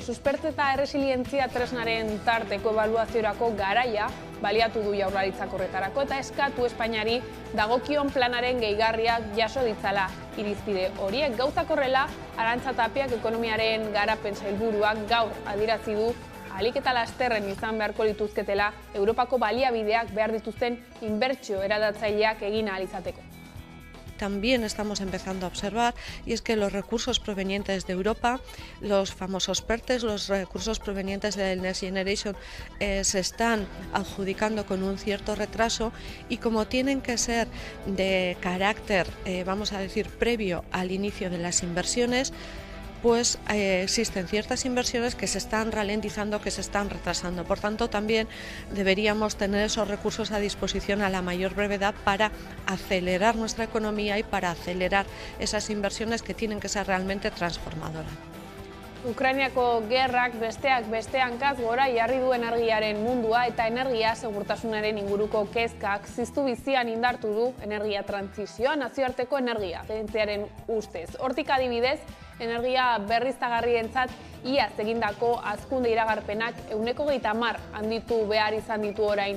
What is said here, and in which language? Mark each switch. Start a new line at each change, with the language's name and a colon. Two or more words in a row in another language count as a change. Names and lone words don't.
Basque: Suspertze eta erresilientzia tresnaren tarteko ebaluaziorako garaia baliatu du Jaurlaritzak horretarako eta eskatu Espainiari dagokion planaren gehigarriak jaso ditzala irizpide horiek. Gauzak horrela, Arantza Tapiak ekonomiaren garapen sailburuak gaur adierazi du ahalik eta lasterren izan beharko lituzketela Europako baliabideak behar dituzten inbertsio eraldatzaileak egin ahal izateko.
Spanish: También estamos empezando a observar, y es que los recursos provenientes de Europa, los famosos PERTES, los recursos provenientes del Next Generation, se están adjudicando con un cierto retraso, y como tienen que ser de carácter, vamos a decir, previo al inicio de las inversiones, pues existen ciertas inversiones que se están ralentizando, que se están retrasando. Por tanto, también deberíamos tener esos recursos a disposición a la mayor brevedad para acelerar nuestra economía y para acelerar esas inversiones que tienen que ser realmente transformadoras.
Basque: Ukrainiako gerrak besteak beste hankaz gora jarri du energiaren mundua eta energia segurtasunaren inguruko kezkak ziztu bizian indartu du energia trantsizioa nazioarteko energia agentziaren ustez. Hortik adibidez, energia berriztagarrientzat iaz egindako hazkunde iragarpenak 130 handitu behar izan ditu orain.